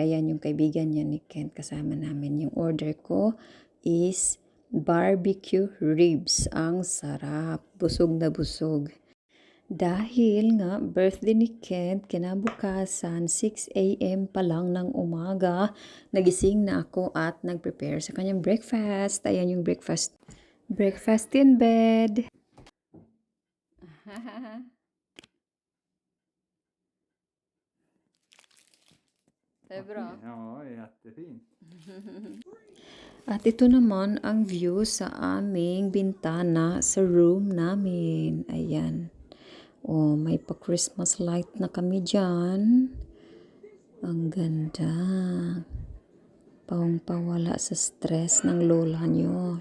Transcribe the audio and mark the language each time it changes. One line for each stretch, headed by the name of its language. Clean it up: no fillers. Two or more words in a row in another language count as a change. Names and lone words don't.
Filipino: Ayan yung kaibigan niya ni Kent kasama namin. Yung order ko is
English: barbecue ribs.
Filipino: Ang sarap. Busog na busog. Dahil nga birthday ni Kent, kinabukasan 6 a.m. pa lang ng umaga, nagising na ako at nag-prepare sa kanyang breakfast. Ayan yung breakfast.
English: Breakfast in bed.
Swedish: Det är bra. Ja, jättefint.
Filipino: At ito naman ang view sa aming bintana sa room namin. Ayan. Oh, may pa-
English: Christmas light
Filipino: na kami dyan. Ang ganda. Pawang-pawala sa stress ng lola nyo.